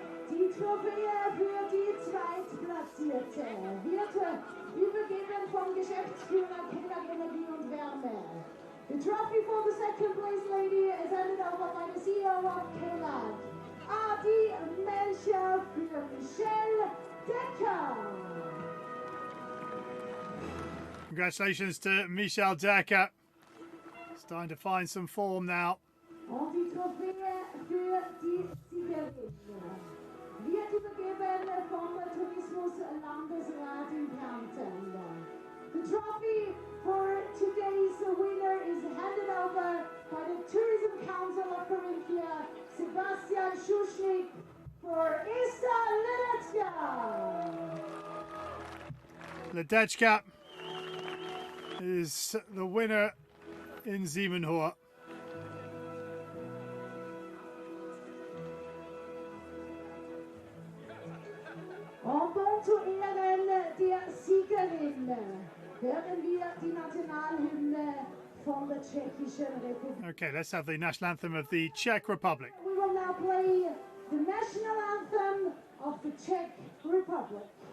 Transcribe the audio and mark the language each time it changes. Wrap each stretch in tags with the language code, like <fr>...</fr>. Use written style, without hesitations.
<de>Die Trophäe für die Zweitplatzierte wird übergeben vom Geschäftsführer Keller Energie und Wärme.</de> <en>The trophy for the second place lady is handed over by the CEO of Keller, Adi Melcher für Michelle Decker. Congratulations to Michelle Decker. Starting to find some form now.</en> <de>Und die Trophäe für die Siegerin wird übergeben vom Tourismuslandesrat in Kärnten.</de> <en>The trophy for today's winner is handed over by the Tourism Council of Carinthia, Sebastian Schuschnigg for Ista Ledecka. Ledecka is the winner in Simonhöhe.</en> <de>Und zu Ehren der Siegerin hören wir die Nationalhymne von der Tschechischen Republik.</de> <en>Okay, let's have the national anthem of the Czech Republic. We will now play the national anthem of the Czech Republic.</en>